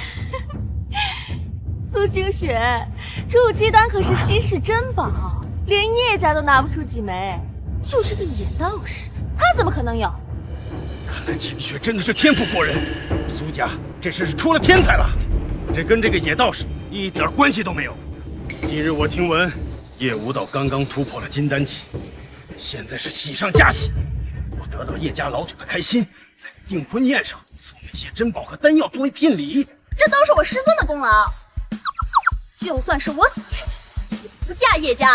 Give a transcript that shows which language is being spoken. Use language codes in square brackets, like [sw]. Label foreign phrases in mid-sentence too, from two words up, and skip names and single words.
[zh] 苏清雪，筑基丹可是稀世珍宝，连叶家都拿不出几枚，就这个野道士，他怎么可能有？看来清雪真的是天赋过人，苏家这是出了天才了。这跟这个野道士一点關係都沒有。今日我聽聞葉無道剛剛突破了金丹期，現在是喜上加喜。我得到葉家老九的開心，在訂婚宴上送那些珍寶和丹藥作為聘禮，這都是我師尊的功勞。就算是我死，也不嫁葉家。